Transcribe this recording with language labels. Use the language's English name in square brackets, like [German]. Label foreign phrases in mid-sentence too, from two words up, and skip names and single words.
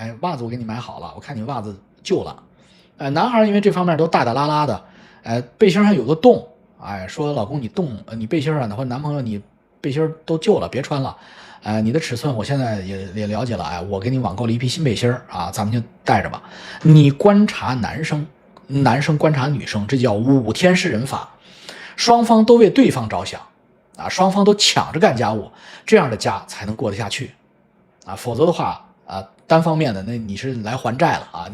[Chinese] 哎，襪子我給你買好了，我看你襪子舊了。男孩因為這方面都大大拉拉的，背心上有個洞，說老公你背心上的，或者男朋友你背心都舊了，別穿了，你的尺寸我現在也了解了，我給你網購了一批新背心啊，咱們就帶着吧。你觀察男生觀察女生，這叫5天試人法，雙方都為對方着想啊，雙方都搶着幹家務，這樣的家才能過得下去啊，否則的話單方面的，那你是來還債了啊！